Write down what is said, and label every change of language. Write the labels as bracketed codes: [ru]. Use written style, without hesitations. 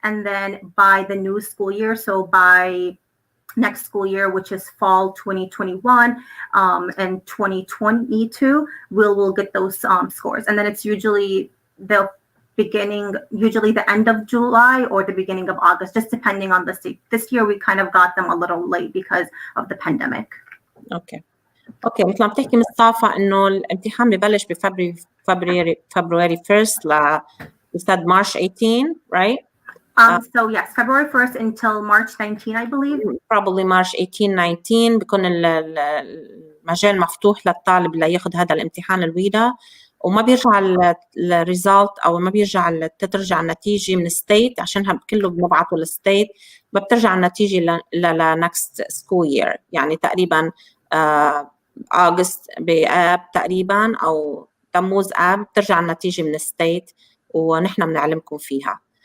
[en] And then by the new school year, so by next school year, which is fall 2021 and 2022, we'll get those scores. And then it's usually usually the end of July or the beginning of August, just depending on the state. This year we kind of got them a little late because of the pandemic. Okay. [ar] مثل ما بتحكي مصطفى انه الامتحان ببلش [en] February 1st you said March 18, right? So yes, February 1st until March 19, I believe. Probably March 18-19 [ar] بيكون المجال مفتوح للطالب لياخذ هذا الامتحان الويدا، وما بيرجع الريزلت او ما ترجع النتيجه من الستيت عشان كله بنبعته للستيت، ما بترجع النتيجه لنكست سكول يير، يعني تقريبا اغسطس باب تقريبا او تموز اب بترجع النتيجه من الستيت ونحن بنعلمكم فيها.